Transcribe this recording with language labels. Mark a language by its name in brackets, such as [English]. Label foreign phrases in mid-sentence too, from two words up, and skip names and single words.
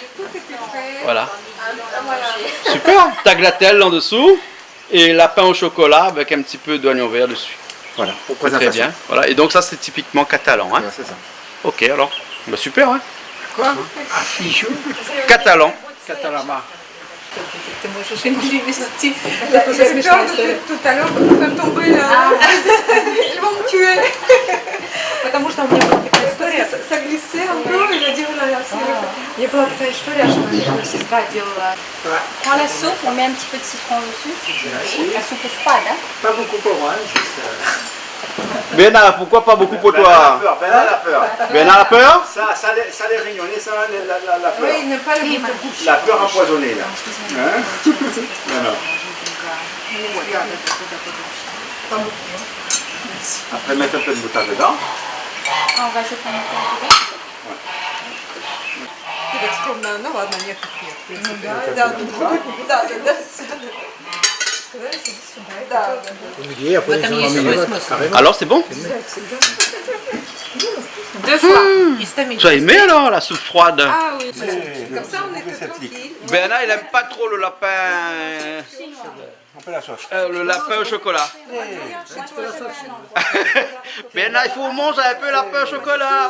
[French] Voilà. Super. Tagliatelle en dessous et lapin au chocolat avec un petit peu d'oignon vert dessus. Voilà, pour Très présentation. bien. Voilà. Et donc ça c'est typiquement catalan. Hein. Ouais, c'est ça. Ok alors. Bah, super. Hein. Quoi? Ah, fichu. Catalan. Catalama. [Russian] ты можешь им перевести. [French] J'ai peur tout à l'heure de faire tomber. Ils vont me tuer. [Russian] Потому что у меня была такая история. [French] Ça glissait un peu, il a dit, oh là là, [Russian] У меня была такая история, что моя сестра делала. [French] Prends la soupe, on met un petit peu de citron dessus. La soupe est froide, hein. Pas beaucoup pour moi, Bernard, pourquoi pas beaucoup pour toi? Bernard a peur. Bernard a peur? Ça les réunionnait, ça la peur. Oui, il n'aime pas le goût. La peur empoisonnée, là. Hein? Non, non. Après, mettre un peu de moutarde dedans. On rajoute un peu de [Russian] Ты так скромно, ну ладно, нет, нет. Да. Сказали, сиди сюда. Да. [French] Alors c'est bon? [Russian] 2 fois. Истомить. [French] Tu as aimé alors la soupe froide? Ah oui, comme ça on était tranquille. Bernard il aime pas trop le lapin. On fait la sauce. Le lapin au chocolat. Bernard, il faut manger un peu lapin au chocolat.